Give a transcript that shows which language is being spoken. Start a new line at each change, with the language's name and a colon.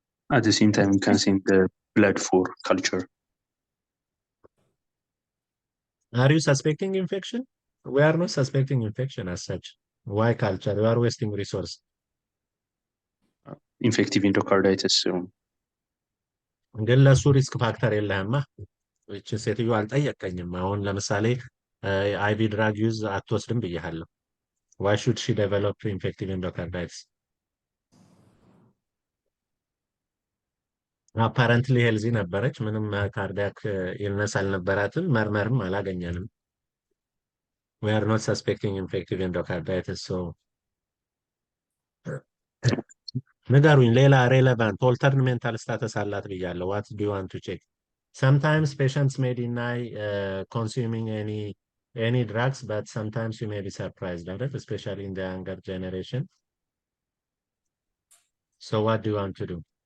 English: At the same time, we can send the blood for culture. Are you suspecting infection? We are not suspecting infection as such. Why culture? You are wasting resource. Infective endocarditis.
Amharic: ግን ለሱ ሪስክ ፋክተር የለህማ። እቺ ሴትዮ አልጠየቀኝም። አሁን ለምሳሌ አይቪ ድራግ ዩዝ አትወስድም ብያለሁ።
English: Why should she develop infective endocarditis?
Amharic: አፓረንትሊ ሄልዚ ነበረች። ምንም ካርዲያክ ኢልነስ አልነበራትም። መርመርም አላገኘንም።
English: We are not suspecting infective endocarditis.
Amharic: So ንገሩኝ ሌላ ሬሌቫንት ኦልተርድ ሜንታል ስታተስ አላት ብያለሁ።
English: What do you want to check? Sometimes patients may deny consuming any drugs, but sometimes you may be surprised, right? Especially in the younger generation. So what do you want to do?